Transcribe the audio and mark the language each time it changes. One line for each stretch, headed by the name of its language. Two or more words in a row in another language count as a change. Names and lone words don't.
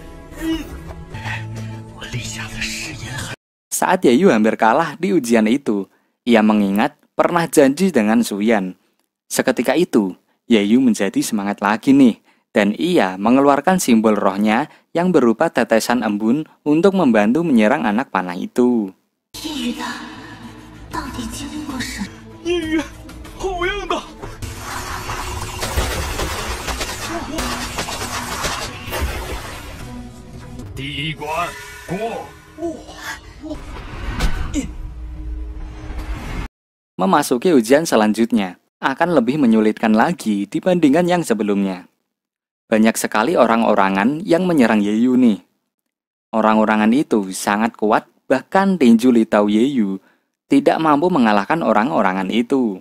Chinese: 我立下的誓言很。
Indonesian: Saat Yeyu hampir kalah di ujian itu, Ia mengingat pernah janji dengan Suyan. Seketika itu, Yeyu menjadi semangat lagi nih, dan ia mengeluarkan simbol rohnya yang berupa tetesan embun untuk membantu menyerang anak panah itu.
Chinese: 夜雨的到底经历过什么？夜雨，好样的！第一关过。
Indonesian: Memasuki ujian selanjutnya akan lebih menyulitkan lagi dibandingkan yang sebelumnya. Banyak sekali orang-orangan yang menyerang Yeyu nih. Orang-orangan itu sangat kuat, bahkan tinju Litau Yeyu tidak mampu mengalahkan orang-orangan itu.